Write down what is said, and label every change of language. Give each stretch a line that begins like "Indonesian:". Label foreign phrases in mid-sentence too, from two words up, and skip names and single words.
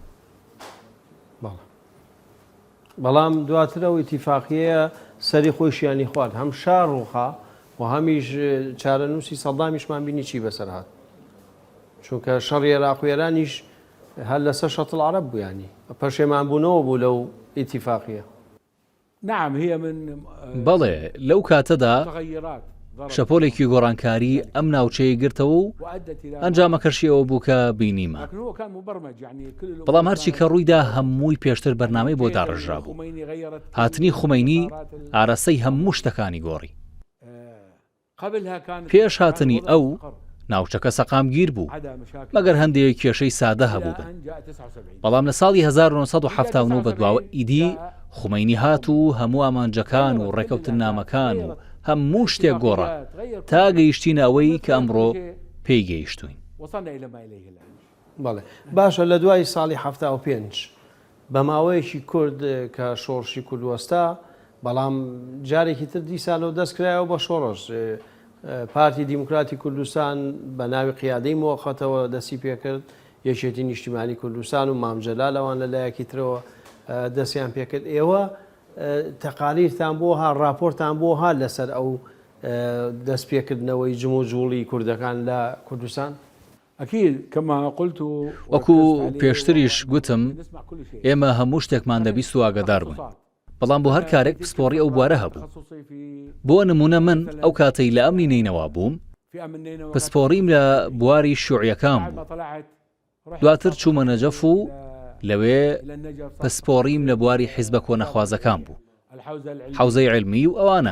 Central Kurdish: بەڵام دواترەوە ئیتیفاقیە سەری خۆشیانی خوارد، هەم شار ڕووخا و هەمیش چارەنووسی سەدامیشمان بینی چی بەسەر هات، چونکە شەڕی عێراق و ئێرانیش هەر لەسەر شەتڵ عەرەب بوو، ینی پەشێمان بوونەوە بوو لەو ئیتیفاقیە.
Arabic: نعم هي من
Central Kurdish: بەڵێ لەو کاتەدا تغيرات شەپۆلێکی گۆڕانکاری ئەم ناوچەیە گرتەوە و ئەنجامەکەشیەوە بوو کە بینیمە.
Arabic: لكن هو كان مبرمج يعني كل الأمور
Central Kurdish: بەڵام هەرچی کە ڕوویدا هەمووی پێشتر بەرنامەی بۆ داڕژرا بوو. خميني غيرت هاتنی خومەینی ئارەسەی هەموو شتەکانی گۆڕی.
Arabic: قبلها كانت
Central Kurdish: پێش هاتنی ئەو ناوچەکە سەقامگیر بوو مەگەر هەندێک کێشەی سادە هەبوو بن. بەڵام لە ساڵی 1970 بەدواوە ئیدی خومەینی هات و هەموو ئامانجەکان و ڕێکەوتنامەکان و هەموو شتێک گۆڕا تا گەیشتینە ئەوەی کە ئەمڕۆ پێی گەیشتوین.
Arabic: وصلنا إلى ما إليه الآن.
Central Kurdish: بەڵێ باشە لە دوای ساڵی 75 بە ماوەیەکی کورد کە شۆڕشی کوردوەستا بەڵام جارێکی تر دیسانەوە دەستکرایەوە بە شۆڕش پارتی دیموکراتی کوردستان بە ناوی قیادەی مۆخەتەوە دەستی پێکرد یەکێتی نیشتیمانی کوردستان و مامجەلا لەوان لەلایەکی ترەوە دەستیان پێکرد. ئێوە تەقالیرتان بۆ ها راپۆرتان بۆ ها لەسەر ئەو دەست پێکردنەوەی جم و جوڵی کوردەکان لە کوردستان؟
Arabic: أكيد كما قلت
Central Kurdish: وەکو پێشتریش گوتم ئێمە هەموو شتێکمان دەبیست و ئاگادار بووین. بەڵام بۆ هەر کارێک پسپۆڕی ئەو بوارە هەبوو. بۆ نمونە من ئەو کاتەی لە ئەمنی نینەوە بووم پسپۆڕیم لە بواری شوعیەکان بوو. دواتر چوومە نەجەف و لەوێ پسپۆڕیم لە بواری حیزبە کۆنەخوازەکان بوو، حەوزەی علمی و ئەوانە.